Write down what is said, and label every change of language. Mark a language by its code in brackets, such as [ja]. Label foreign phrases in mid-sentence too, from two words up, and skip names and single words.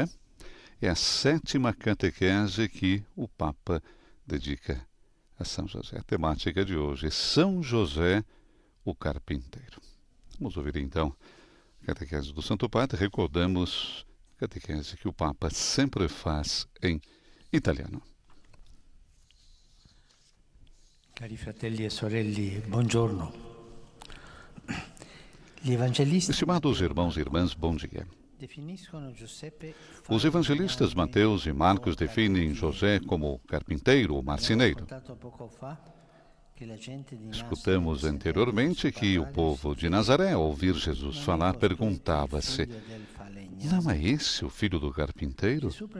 [pt] É a 7ª catequese que o Papa dedica a São José. A temática de hoje é São José, o carpinteiro. Vamos ouvir então a catequese do Santo Padre. Recordamos a catequese que o Papa sempre faz em italiano. [it] Cari fratelli e sorelle, buongiorno. Gli evangelisti [pt] Estimados irmãos e irmãs, bom dia. Os evangelistas Mateus e Marcos definem José como carpinteiro ou marceneiro. Escutamos anteriormente que o povo de Nazaré, ao ouvir Jesus falar, perguntava-se: não é esse o filho do carpinteiro?